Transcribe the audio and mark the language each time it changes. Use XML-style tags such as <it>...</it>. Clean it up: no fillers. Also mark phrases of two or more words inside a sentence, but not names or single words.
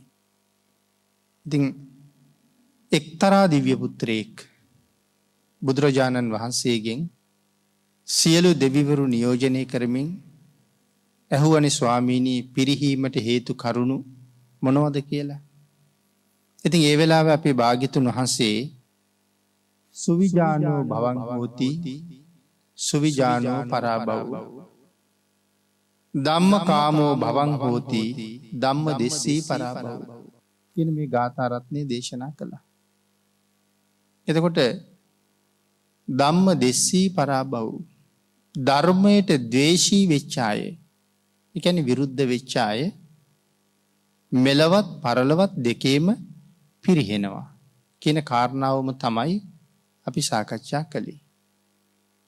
<si>ඉතින් එක්තරා දිව්‍ය පුත්‍රයෙක් බුදුරජාණන් වහන්සේගෙන් සියලු දෙවිවරු නියෝජනය කරමින් ඇහුවනේ ස්වාමීනි පිරිහීමට හේතු කරුණු මොනවද කියලා. ඉතින් ඒ වෙලාවේ අපේ භාග්‍යතුන් වහන්සේ</si> <pi>සුවිජානෝ භවං හෝති සුවිජානෝ පරාභව ධම්මකාමෝ භවං හෝති ධම්ම දෙස්සී පරාභව</pi> <si>කියන මේ ගාථා රත්නේ දේශනා කළා. එතකොට</si> <pi>ධම්ම දෙස්සී පරාභව</pi> <si>ධර්මයට ද්වේෂී වෙච්ච අය, ඒ කියන්නේ විරුද්ධ වෙච්ච අය මෙලවත් පරලවත් දෙකේම පිරිහෙනවා කියන කාරණාවම තමයි අපි සාකච්ඡා කළේ.</si>